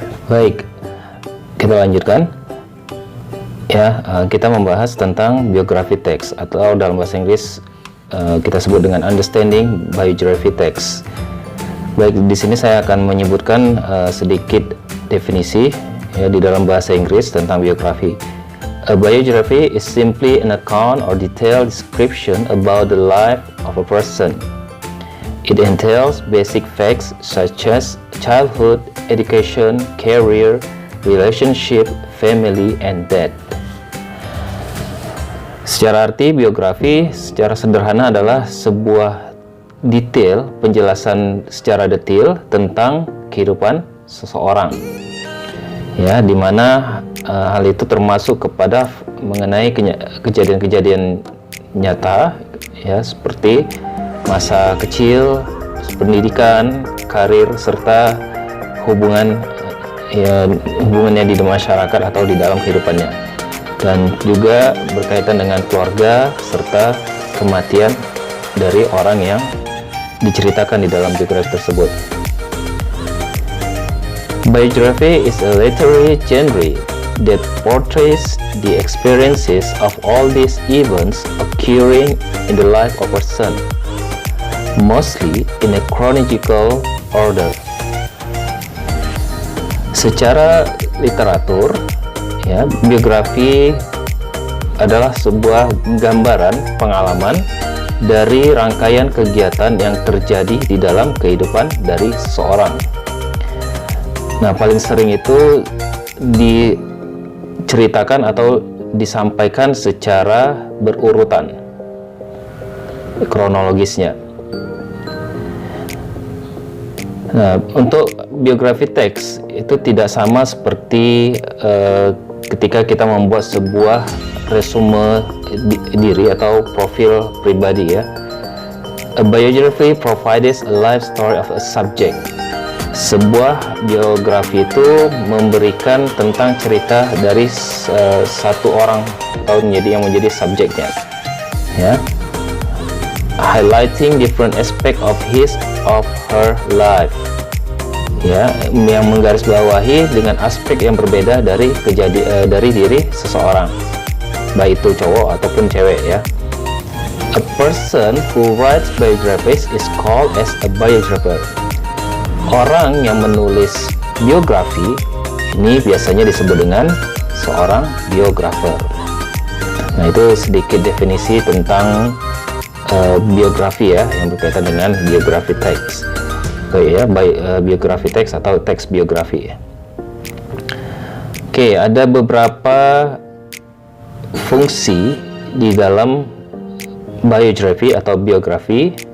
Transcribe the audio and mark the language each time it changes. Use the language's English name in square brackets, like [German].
[Indonesian] Baik, kita lanjutkan. Ya, kita membahas tentang biografi teks, atau dalam bahasa Inggris kita sebut dengan [English] understanding biography text. [Indonesian] Baik, di sini saya akan menyebutkan sedikit definisi, ya, di dalam bahasa Inggris tentang biografi. [English] A biography is simply an account or detailed description about the life of a person. It entails basic facts such as childhood, education, career, relationship, family, and death. [Indonesian] Secara arti, biografi secara sederhana adalah sebuah detail, penjelasan secara detail tentang kehidupan seseorang, ya, dimana hal itu termasuk kepada mengenai kejadian-kejadian nyata, ya, seperti masa kecil, pendidikan, karir, serta hubungannya di masyarakat atau di dalam kehidupannya, dan juga berkaitan dengan keluarga serta kematian dari orang yang diceritakan di dalam biografi tersebut. [English] Biography is a literary genre that portrays the experiences of all these events occurring in the life of a person, mostly in a chronological order. [Indonesian] Secara literatur, ya, biografi adalah sebuah gambaran pengalaman dari rangkaian kegiatan yang terjadi di dalam kehidupan dari seseorang. Nah, paling sering itu diceritakan atau disampaikan secara berurutan kronologisnya. Nah, untuk biografi teks itu tidak sama seperti ketika kita membuat sebuah resume diri atau profil pribadi, ya. [English] A biography provides a life story of a subject. [Indonesian] Sebuah biografi itu memberikan tentang cerita dari satu orang atau yang menjadi subjeknya, ya. [English] highlighting different aspect of his of her life. [Indonesian] Ya, yang menggarisbawahi dengan aspek yang berbeda dari dari diri seseorang, baik itu cowok ataupun cewek ya. [English] A person who writes biographies is called as a biographer. [Indonesian] Orang yang menulis biografi ini biasanya disebut dengan seorang biografer. Nah, itu sedikit definisi tentang biografi ya, yang berkaitan dengan biografi teks. Ya, biografi teks atau teks biografi. Oke, ada beberapa fungsi di dalam biografi atau biografi.